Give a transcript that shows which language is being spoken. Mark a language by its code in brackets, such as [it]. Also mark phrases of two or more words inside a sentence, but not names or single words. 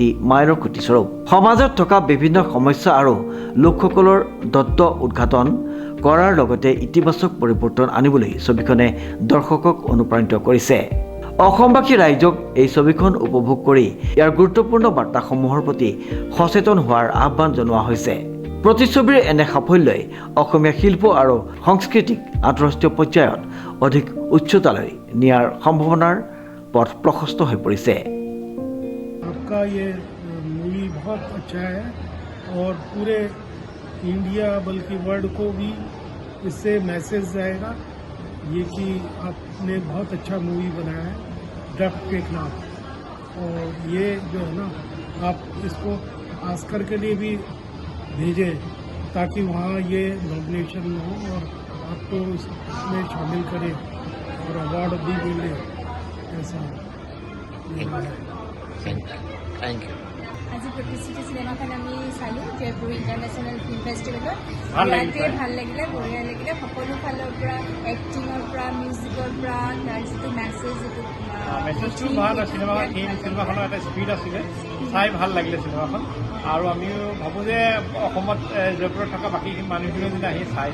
[as] মাইলৰ খুঁটি স্বৰূপ সমাজত থকা বিভিন্ন সমস্যা আৰু লোকসকলৰ দত্ত উদ্ঘাটন কৰাৰ লগতে ইতিবাচক পৰিৱৰ্তন আনিবলৈ ছবিখনে দৰ্শকক অনুপ্ৰাণিত কৰিছে অসমবাসী ৰাইজক এই ছবিখন উপভোগ কৰি ইয়াৰ গুৰুত্বপূৰ্ণ বাৰ্তাসমূহৰ প্ৰতি সচেতন হোৱাৰ আহ্বান জনোৱা হৈছে প্ৰতিচ্ছবিৰ এনে সাফল্যই অসমীয়া শিল্প আৰু সংস্কৃতিক আন্তঃৰাষ্ট্ৰীয় পৰ্যায়ত অধিক উচ্চতালৈ নিয়াৰ সম্ভাৱনাৰ পথ প্ৰশস্ত হৈ পৰিছে [hi] आपका ये मूवी बहुत अच्छा है और पूरे इंडिया बल्कि वर्ल्ड को भी इससे मैसेज जाएगा ये कि आपने बहुत अच्छा मूवी बनाया है ड्रफ्ट के खिलाफ और ये जो है ना आप इसको ऑस्कर के लिए भी भेजें ताकि वहाँ ये नॉमिनेशन हो और आपको इसमें शामिल करें और अवार्ड भी मिले ऐसा [en] Thank you. [as] আজি প্ৰতিশ্ৰুতি চিনেমাখন আমি চালোঁ জয়পুৰ ইণ্টাৰনেশ্যনেল ফিল্ম ফেষ্টিভেলত ইয়াতে ভাল লাগিলে বঢ়িয়া লাগিলে সকলো ফালৰ পৰা এক্টিঙৰ পৰা মিউজিকৰ পৰা তাৰ যিটো মেছেজ যিটো মেছেজটো ভাল চিনেমাখনৰ এটা স্পীড আছিলে চাই ভাল লাগিলে চিনেমাখন আৰু আমিও ভাবোঁ যে অসমত জয়পুৰত থকা বাকী মানুহখিনিও যদি আহি চাই